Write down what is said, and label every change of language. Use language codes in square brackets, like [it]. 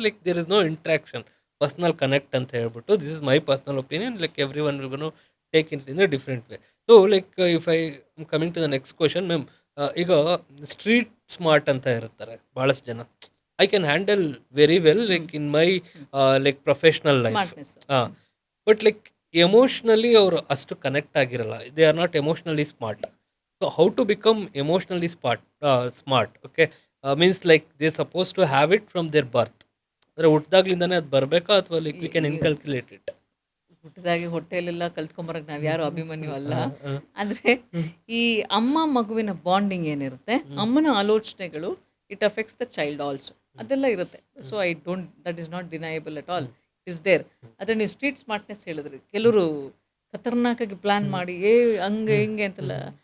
[en] like there is no interaction, personal connect [kn] ಅಂತ ಹೇಳ್ಬಿಟ್ಟು. [en] This is my personal opinion. Like every one will take it in a different way. So like if I coming to the next question ma'am, [kn] ಈಗ street smart ಅಂತ ಇರ್ತಾರೆ ಭಾಳಷ್ಟು ಜನ. [en] I can handle very well like in my like professional life. But like emotionally [kn] ಅವರು ಅಷ್ಟು connect ಆಗಿರಲ್ಲ. [en] They are not emotionally smart. So how to become emotionally smart? Okay, means like they supposed to have it from their birth. [kn] ಅಂದರೆ ಹುಟ್ಟಿದಾಗ್ಲಿಂದಾನೇ ಅದು ಬರಬೇಕಾ ಅಥವಾ [en] Like we can inculcate it? [kn] ಹುಟ್ಟಿದಾಗಿ ಹೊಟ್ಟೆಯಲ್ಲೆಲ್ಲ ಕಲ್ತ್ಕೊಂಬರಕ್ಕೆ ನಾವು ಯಾರು ಅಭಿಮನ್ಯು ಅಲ್ಲ. ಅಂದರೆ ಈ ಅಮ್ಮ ಮಗುವಿನ ಬಾಂಡಿಂಗ್ ಏನಿರುತ್ತೆ, ಅಮ್ಮನ ಆಲೋಚನೆಗಳು [en] it affects the child also, [kn] ಅದೆಲ್ಲ ಇರುತ್ತೆ. [en] So that is not deniable at all, is there. [kn] ಆದರೆ ನೀವು ಸ್ಟ್ರೀಟ್ ಸ್ಮಾರ್ಟ್ನೆಸ್ ಹೇಳಿದ್ರಿ, ಕೆಲವರು ಖತರ್ನಾಕಾಗಿ ಪ್ಲ್ಯಾನ್ ಮಾಡಿ ಹಂಗೆ ಹಿಂಗೆ ಅಂತೆಲ್ಲ.